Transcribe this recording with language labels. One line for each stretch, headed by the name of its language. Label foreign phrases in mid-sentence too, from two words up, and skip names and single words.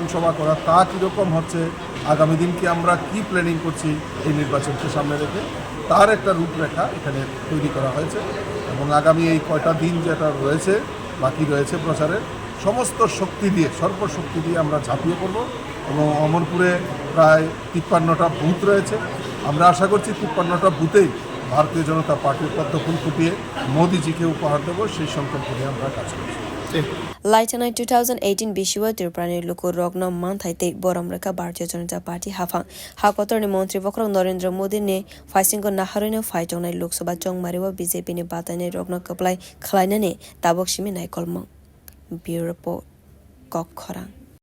Bangla: সভা করা তা কীরকম হচ্ছে আগামী দিনকে আমরা কি প্ল্যানিং করছি এই নির্বাচনকে সামনে রেখে তার একটা রূপরেখা এখানে তৈরি করা হয়েছে এবং আগামী এই কয়টা দিন যেটা রয়েছে বাকি রয়েছে প্রচারের সমস্ত শক্তি দিয়ে সর্বশক্তি দিয়ে আমরা ঝাঁপিয়ে পড়ব এবং অমরপুরে প্রায় 53টা বুথ রয়েছে আমরা আশা করছি 53টা বুথেই ভারতীয় জনতা পার্টির পদ্মফুল ফুটিয়ে মোদিজিকে উপহার দেবো সেই সংকল্প নিয়ে আমরা কাজ করছি
Kok Borok: Laitanai 2018 Bishiwa Tripura Luku Rogna Manthaite Boram Rwkha Bharatiya Janata Party Hafang Hakotor ni Mantri Bokrang Narendra Modi ni Faisingo Naharino
English: Fight on
Kok Borok: Loksabha Chong Mariwa BJP ni batainai Rogna khwlainai Tabok Shimi Naikol
English: Bureau Report
Kok Borok: Khwrak